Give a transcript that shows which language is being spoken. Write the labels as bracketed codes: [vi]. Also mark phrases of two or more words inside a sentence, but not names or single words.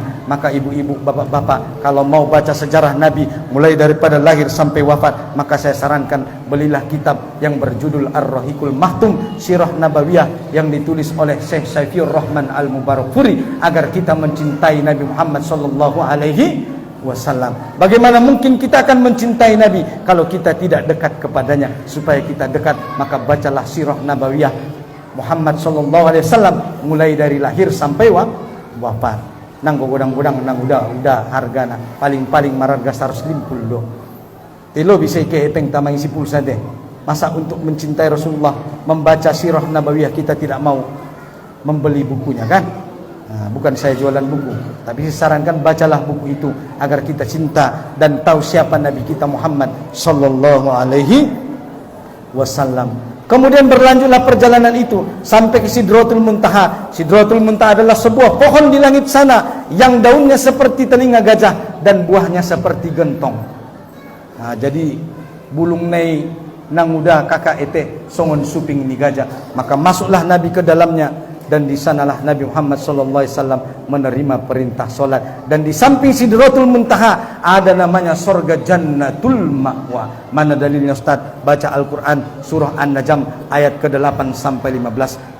[id] Maka ibu-ibu, bapak-bapak, kalau mau baca sejarah Nabi mulai daripada lahir sampai wafat, maka saya sarankan belilah kitab yang berjudul Ar-Rahiqul Mahtum Sirah Nabawiyah yang ditulis oleh Syekh Saifur Rahman Al-Mubarakfuri, agar kita mencintai Nabi Muhammad [ar] sallallahu alaihi wasallam. [id] Bagaimana mungkin kita akan mencintai Nabi kalau kita tidak dekat kepadanya? Supaya kita dekat, maka bacalah Sirah Nabawiyah Muhammad [ar] sallallahu alaihi wasallam [id] mulai dari lahir sampai wafat. [btm] Nang godang-godang nang udah hargana paling-paling mararga 150 do. Telo bisa ke epeng tamang [id] isi pulsa deh. Masa untuk mencintai Rasulullah membaca Sirah Nabawiyah kita tidak mau membeli bukunya, kan? Nah, bukan saya jualan buku, tapi saya sarankan bacalah buku itu agar kita cinta dan tahu siapa Nabi kita Muhammad [ar] sallallahu alaihi wasallam. [id] Kemudian berlanjutlah perjalanan itu sampai ke Sidratul Muntaha. Sidratul Muntaha adalah sebuah pohon di langit sana yang daunnya seperti telinga gajah dan buahnya seperti gentong. [btm] Nah, jadi bulung nei nang udah kakak ete songon suping ni gajah. [id] Maka masuklah Nabi ke dalamnya, dan di sanalah Nabi Muhammad [ar] sallallahu alaihi wasallam [id] menerima perintah salat. Dan di samping Sidratul Muntaha ada namanya surga Jannatul Ma'wa. Mana dalilnya, Ustaz? Baca Al-Qur'an surah An-Najm ayat ke-8 sampai 15.